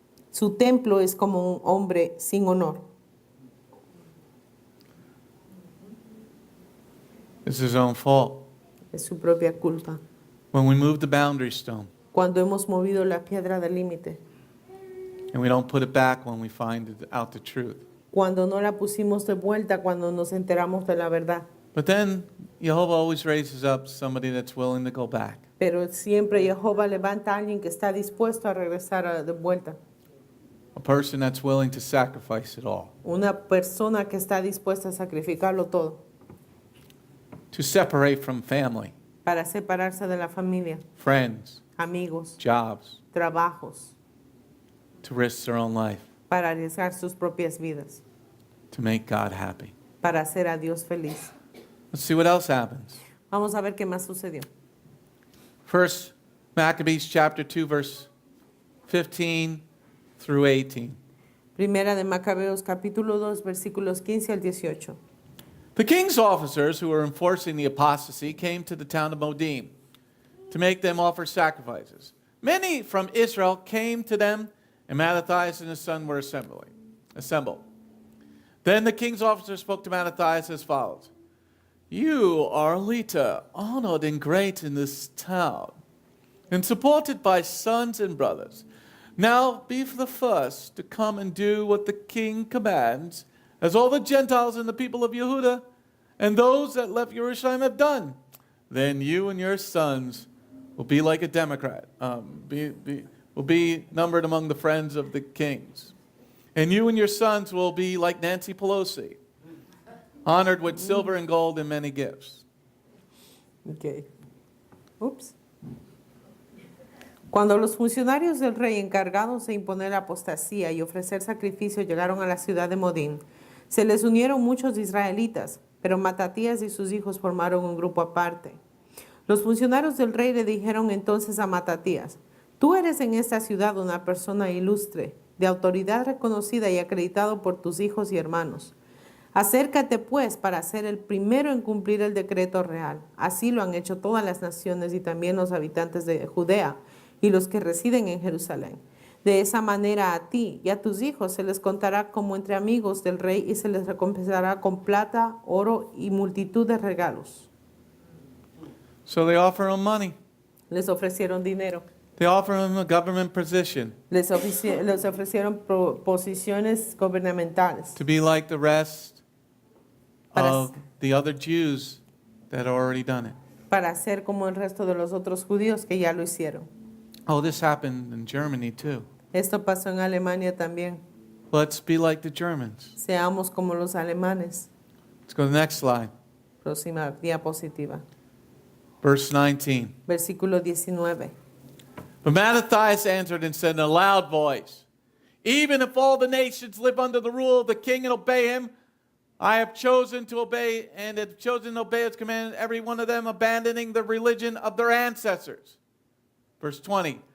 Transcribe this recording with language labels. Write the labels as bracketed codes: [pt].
[es] Su templo es como un hombre sin honor. [en] It's his own fault. [es] Es su propia culpa. [en] When we move the boundary stone [es] Cuando hemos movido la piedra del límite, [en] and we don't put it back when we find out the truth. [es] cuando no la pusimos de vuelta, cuando nos enteramos de la verdad. [en] But then Jehovah always raises up somebody that's willing to go back. [es] Pero siempre Jehová levanta a alguien que está dispuesto a regresar de vuelta. [en] A person that's willing to sacrifice it all. [es] Una persona que está dispuesta a sacrificarlo todo [en] To separate from family, [es] para separarse de la familia, [en] friends, [es] amigos, [en] jobs, [es] trabajos, [en] to risk their own life, [es] para arriesgar sus propias vidas, [en] to make God happy. [es] para hacer a Dios feliz. [en] Let's see what else happens. [es] Vamos a ver qué más sucedió. [en] First Maccabees chapter 2 verse 15 through 18. [es] Primera de Macabeos capítulo 2 versículos 15 al 18. [en] The king's officers who were enforcing the apostasy came to the town of Modim to make them offer sacrifices. Many from Israel came to them, and Mattathias and his son were assembled. Then the king's officer spoke to Mattathias as follows. You are a leader, honored and great in this town, and supported by sons and brothers. Now be the first to come and do what the king commands, as all the Gentiles and the people of Yehuda and those that left Yerushalayim have done. Then you and your sons will be like a Democrat, will be numbered among the friends of the kings. And you and your sons will be like Nancy Pelosi, honored with silver and gold and many gifts. Okay. Ups. [es] Cuando los funcionarios del rey encargados de imponer la apostasía y ofrecer sacrificio llegaron a la ciudad de Modín, se les unieron muchos israelitas, pero Matatías y sus hijos formaron un grupo aparte. Los funcionarios del rey le dijeron entonces a Matatías, tú eres en esta ciudad una persona ilustre, de autoridad reconocida y acreditado por tus hijos y hermanos. Acércate pues para ser el primero en cumplir el decreto real. Así lo han hecho todas las naciones y también los habitantes de Judea y los que residen en Jerusalén. De esa manera a ti y a tus hijos se les contará como entre amigos del rey y se les recompensará con plata, oro y multitud de regalos. [en] So they offer him money. [es] Les ofrecieron dinero. [en] They offer him a government position [es] Les ofrecieron posiciones gubernamentales [en] to be like the rest [es] Para- [en] of the other Jews that had already done it. [es] para ser como el resto de los otros judíos que ya lo hicieron. [en] Oh, this happened in Germany too. [es] Esto pasó en Alemania también. [en] Let's be like the Germans. [es] Seamos como los alemanes. [en] Let's go to the next slide. [es] Próxima diapositiva. [en] Verse 19. [es] Versículo 19. [en] But Mattathias answered and said in a loud voice, even if all the nations live under the rule of the king and obey him, I have chosen to obey and have chosen to obey his command, every one of them abandoning the religion of their ancestors. Verse 20.